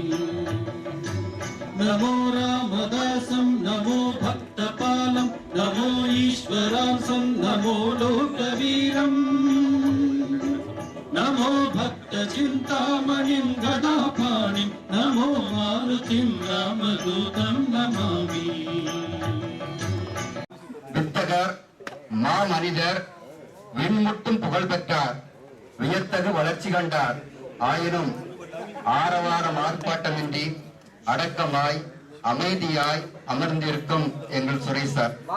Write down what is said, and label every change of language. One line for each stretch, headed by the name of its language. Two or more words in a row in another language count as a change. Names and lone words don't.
Sanskrit: नमो रामदासं नमो भक्तपालं नमो ईश्वरासं नमो लोकवीरं नमो भक्तचिन्तामणिं गदापाणिं नमो मारुतिं रामदूतं नमामि।
Tamil: வித்தகர் மாமனிதர் விண்முட்டும் புகழ் பெற்றார் வியத்தகு வளர்ச்சி கண்டார் ஆயினும் ஆரவாரம் ஆர்ப்பாட்டமின்றி அடக்கமாய் அமைதியாய் அமர்ந்திருக்கும் எங்கள் சுரேஷ் சார்.